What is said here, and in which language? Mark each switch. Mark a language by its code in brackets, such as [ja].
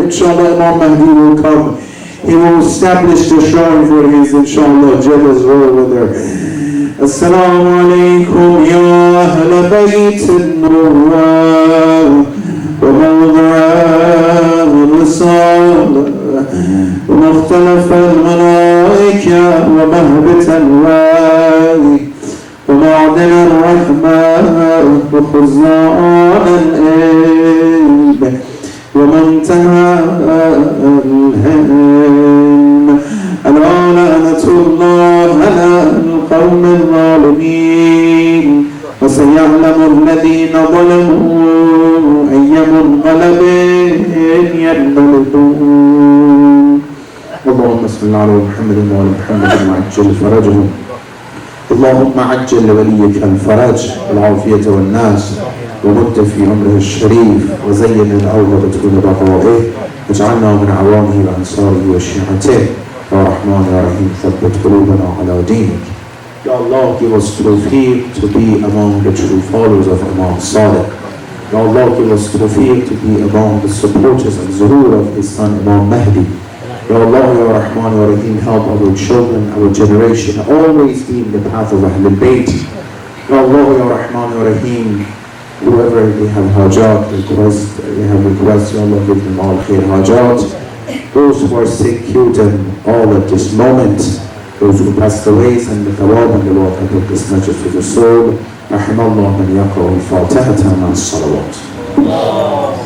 [en] Inshallah Imam Mahdi will come. He will establish the shrine for his, inshallah, jealous over there. [ar] السلام عليكم يا أهل بيت النبوة وموضع الرسالة ومختلف الملائكة ومهبة الوالي ومعدن الرحمة وخزان الإلم ومنتهى الهم. ألا لعنة الله على القوم الظالمين وسيعلم الذين ظلموا أي منقلب ينقلبون. اللهم صل على محمد وعلى محمد وعجل فرجهم. اللهم عجل لوليك الفرج والعافية والناس ومد في عمره الشريف وزين الأرض بطول بقائه واجعلنا من عوانه وأنصاره وشيعته. Ya Rahman, Ya Rahim, thabbit qulubana ala deenik. [en] Ya Allah, give us tawfiq to be among the true followers of Imam Sadiq. Ya Allah, give us tawfiq to be among the supporters and zuhur of his son Imam Mahdi. Ya Allah, Ya Rahman, Ya Rahim, help our children, our generation, always be in the path of Ahlul Bayt. Ya Allah, Ya Rahman, Ya Rahim, whoever they have hajat, they have requests, Ya Allah, give them all khair hajat. Those who are sick, cure them all at this moment. Those who passed away, send the thawab and the Lord have this message to the soul. [ar] رحم الله من يقرأ الفاتحة مع الصلوات.